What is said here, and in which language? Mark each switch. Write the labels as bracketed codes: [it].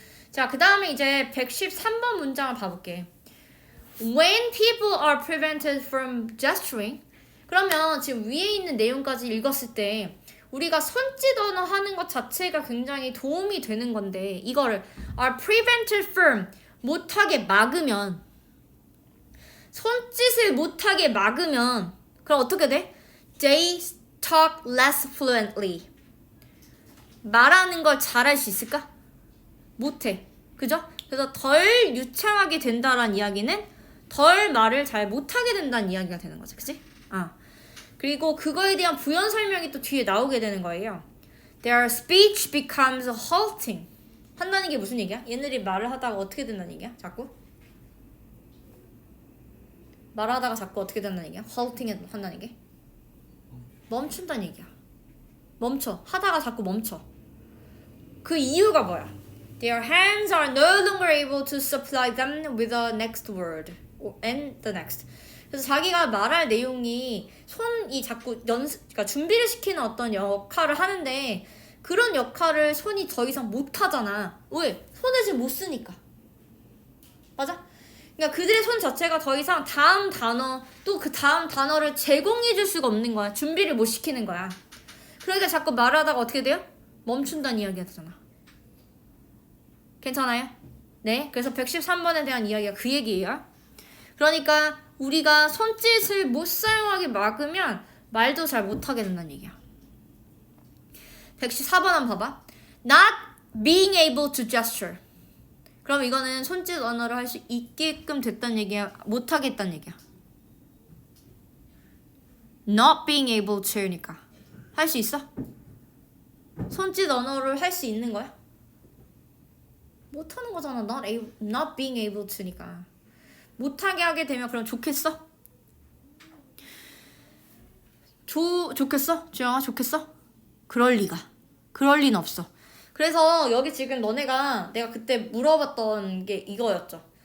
[ko] 자, 그 다음에 이제 113번 문장을 봐볼게. [en] When people are prevented from gesturing, [ko] 그러면 지금 위에 있는 내용까지 읽었을 때 우리가 손짓 언어 하는 것 자체가 굉장히 도움이 되는 건데 이거를 [en] are prevented from [ko] 못하게 막으면, 손짓을 못하게 막으면 그럼 어떻게 돼? [en] They talk less fluently. [ko] 말하는 걸 잘할 수 있을까? 못해. 그죠? 그래서 덜 유창하게 된다라는 이야기는 덜 말을 잘 못하게 된다는 이야기가 되는 거지. 그치? 그리고 그거에 대한 부연 설명이 또 뒤에 나오게 되는 거예요. [en] Their speech becomes halting. [ko] 한다는 게 무슨 얘기야? 얘네들이 말을 하다가 어떻게 된다는 얘기야? 자꾸? 말하다가 자꾸 어떻게 된다는 얘기야? halting 한다는 게? 멈춘다는 얘기야. 멈춰. 하다가 자꾸 멈춰. 그 이유가 뭐야? [en] Their hands are no longer able to supply them with the next word and the next. [ko] 그래서 자기가 말할 내용이 손이 자꾸 그러니까 준비를 시키는 어떤 역할을 하는데 그런 역할을 손이 더 이상 못 하잖아. 왜? 손을 지금 못 쓰니까. 맞아? 그러니까 그들의 손 자체가 더 이상 다음 단어 또 그 다음 단어를 제공해 줄 수가 없는 거야. 준비를 못 시키는 거야. 그러니까 자꾸 말하다가 어떻게 돼요? 멈춘다는 이야기가 되잖아. 괜찮아요? 네, 그래서 113번에 대한 이야기가 그 얘기예요. 그러니까 우리가 손짓을 못 사용하게 막으면 말도 잘 못하게 된다는 얘기야. 114번 한번 봐봐. [en] Not being able to gesture. [ko] 그럼 이거는 손짓 언어를 할 수 있게끔 됐다는 얘기야? 못하겠다는 얘기야? [en] Not being able to [ko] 니까 할 수 있어? 손짓 언어를 할 수 있는 거야? 못하는 거잖아. [en] Not being able to니까. [ko] 못하게 하게 되면 그럼 좋겠어? 좋겠어? 주영아 좋겠어? 그럴 리는 없어. 그래서 여기 지금 너네가 내가 그때 물어봤던 게 이거였죠.